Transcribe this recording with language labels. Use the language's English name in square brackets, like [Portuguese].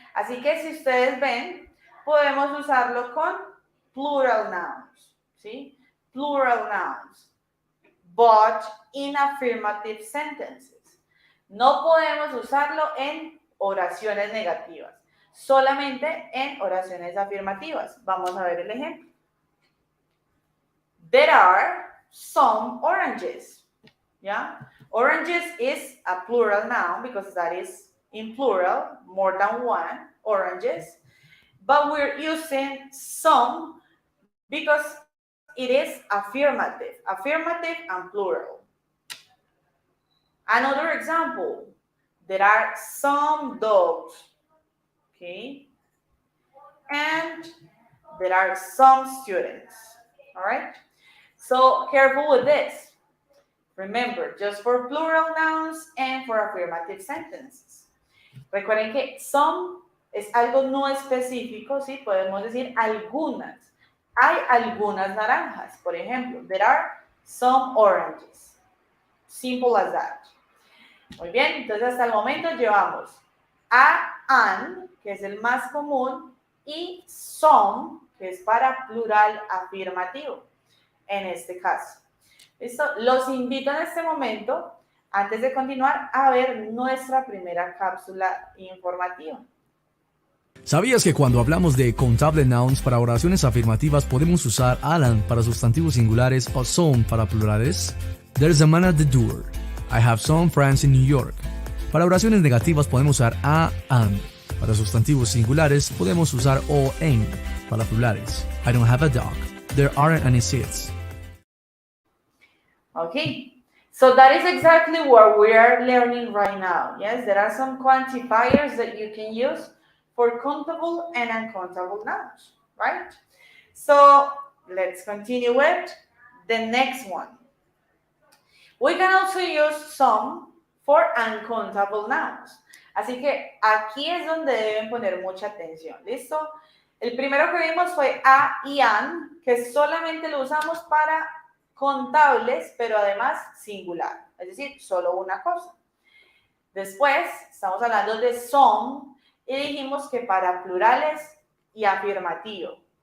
[Spanish] Así que si ustedes ven, podemos usarlo con [English] plural nouns, [Spanish] ¿sí? [English] Plural nouns. But in affirmative sentences. [Spanish] No podemos usarlo en oraciones negativas, solamente en oraciones afirmativas. Vamos a ver el ejemplo. [English] There are some oranges. Yeah? Oranges is a plural noun because that is in plural, more than one, oranges. But we're using some because it is affirmative and plural. Another example, there are some dogs, okay? And there are some students, all right? So careful with this. Remember, just for plural nouns and for affirmative sentences. [Spanish] Recuerden que some es algo no específico, ¿sí? Podemos decir algunas. Hay algunas naranjas, por ejemplo. There are some oranges. Simple as that. Muy bien, entonces hasta el momento llevamos a, an, que es el más común, y some, que es para plural afirmativo, en este caso. ¿Listo? Los invito en este momento, antes de continuar, a ver nuestra primera cápsula informativa. ¿Sabías que cuando hablamos de Countable Nouns para oraciones afirmativas podemos usar Alan para sustantivos singulares o some para plurales? [English] There's a man at the door. I have some friends in New York. [Spanish] Para oraciones negativas podemos usar and. Para sustantivos singulares podemos usar o en. Para plurales, [English] I don't have a dog. There aren't any seats. Okay, so that is exactly what we are learning right now. Yes, there are some quantifiers that you can use for countable and uncountable nouns, right? So let's continue with the next one. We can also use some for uncountable nouns. [Spanish] Así que aquí es donde deben poner mucha atención, ¿listo? El primero que vimos fue a y an, que solamente lo usamos para contables, pero además singular, es decir, solo una cosa. Después, estamos hablando de some, y dijimos que para plurales y afirmativo.